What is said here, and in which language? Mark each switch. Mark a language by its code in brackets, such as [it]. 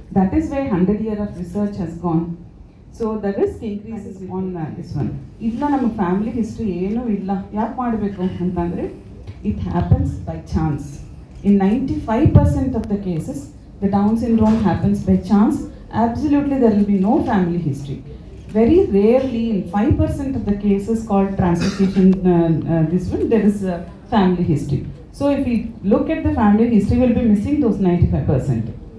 [en] That is why 100 years of research has gone. So the risk increases on this one. [kn] ಇಲ್ಲ ನಮ್ಮ family history ಏನೂ ಇಲ್ಲ, ಯಾಕೆ ಮಾಡಬೇಕು ಅಂತಂದರೆ [en] it happens by chance. In 95% of the cases, the Down syndrome happens by chance. Absolutely there will be no family history. Very rarely, in 5% of the cases called translocation, this one, there is a family history. So if we look at the family history, we'll be missing those 95%.